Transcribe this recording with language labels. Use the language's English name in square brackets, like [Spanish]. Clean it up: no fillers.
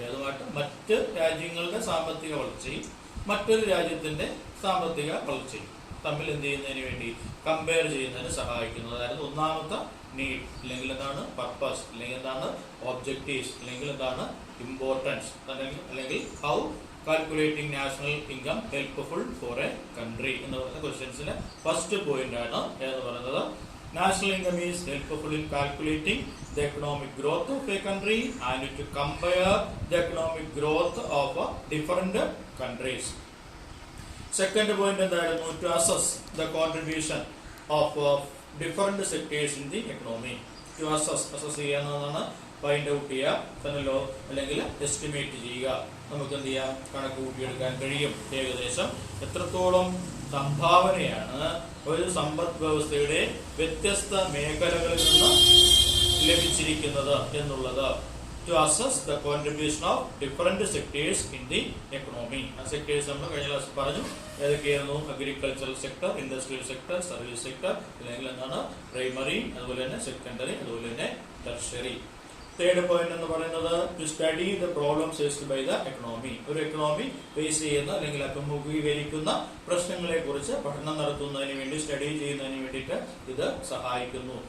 [Malayalam] അതുമായിട്ട് മറ്റ് രാജ്യങ്ങളുടെ സാമ്പത്തിക വളർച്ചയും മറ്റൊരു രാജ്യത്തിന്റെ സാമ്പത്തിക വളർച്ചയും തമ്മിൽ എന്ത് ചെയ്യുന്നതിന് വേണ്ടി കമ്പയർ ചെയ്യുന്നതിന് സഹായിക്കുന്നു. അതായത് ഒന്നാമത്തെ നീഡ്, അല്ലെങ്കിൽ എന്താണ് പർപ്പസ്, അല്ലെങ്കിൽ എന്താണ് ഒബ്ജക്റ്റീവ്സ്, അല്ലെങ്കിൽ എന്താണ് ഇമ്പോർട്ടൻസ്, അല്ലെങ്കിൽ [English] how calculating national income helpful for a country [Malayalam] എന്ന് പറയുന്ന ക്വസ്റ്റ്യൻസിന്റെ ഫസ്റ്റ് പോയിന്റ് ആണ് എന്ന് പറയുന്നത്. [English] National income is helpful in calculating the economic growth of a country and to compare the economic growth of different countries. Second point [Malayalam] എന്തായിരുന്നു? [English] To assess the contribution of different sectors in the economy. [Malayalam] To assess ചെയ്യാവുന്നതാണ്, find out ചെയ്യുക തന്നല്ലോ, അല്ലെങ്കിൽ estimate ചെയ്യുക. നമുക്ക് എന്ത് ചെയ്യാം? കണക്ക് കൂട്ടിയെടുക്കാൻ കഴിയും ഏകദേശം എത്രത്തോളം സംഭാവനയാണ് ഒരു സമ്പദ് വ്യവസ്ഥയുടെ വ്യത്യസ്ത മേഖലകളിൽ നിന്ന് ലഭിച്ചിരിക്കുന്നത് എന്നുള്ളത്. [English] To assess the contribution of different sectors in the economy. [Malayalam] ആ സെക്ടേഴ്സ് നമ്മൾ കഴിഞ്ഞ ക്ലാസ്സിൽ പറഞ്ഞു. ഏതൊക്കെയായിരുന്നു? Agricultural sector, industrial sector, service sector, അല്ലെങ്കിൽ പ്രൈമറി, അതുപോലെ തന്നെ സെക്കൻഡറി, അതുപോലെ തന്നെ ടെർഷ്യറി. [English] third point [Malayalam] എന്ന് പറയുന്നത്, [English] To study the problems faced by the economy. [Malayalam] ഒരു എക്കണോമി ഫേസ് ചെയ്യുന്ന, അല്ലെങ്കിൽ അഭിമുഖീകരിക്കുന്ന പ്രശ്നങ്ങളെ കുറിച്ച് പഠനം നടത്തുന്നതിന് വേണ്ടി, സ്റ്റഡി ചെയ്യുന്നതിന് വേണ്ടിയിട്ട് ഇത് സഹായിക്കുന്നു.